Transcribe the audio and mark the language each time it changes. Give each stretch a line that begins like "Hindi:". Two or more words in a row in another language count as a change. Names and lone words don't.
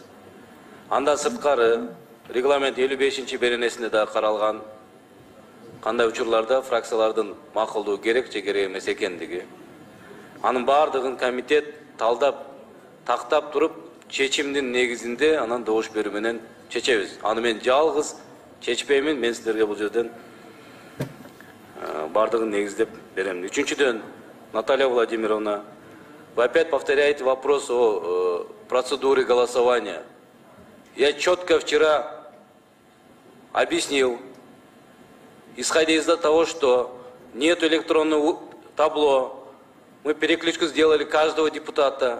Kyrgyz: Андан сырткары регламент 55-беренесинде да каралган кандай учурларда фракциялардын макулдугу керек же керек эмес экендиги. Анын бардыгын комитет талдап, тактап туруп, чечимдин негизинде анан добуш берүү менен чечебиз. Аны мен жалгыз чечпеймин, мен сиздерге бул жерден бардыгын негиздеп берем. Үчүнчүдөн,
Russian: Наталья Владимировна, вы опять повторяете вопрос о процедуре голосования. Я четко вчера объяснил, исходя из того, что нет электронного табло, мы перекличку сделали каждого депутата.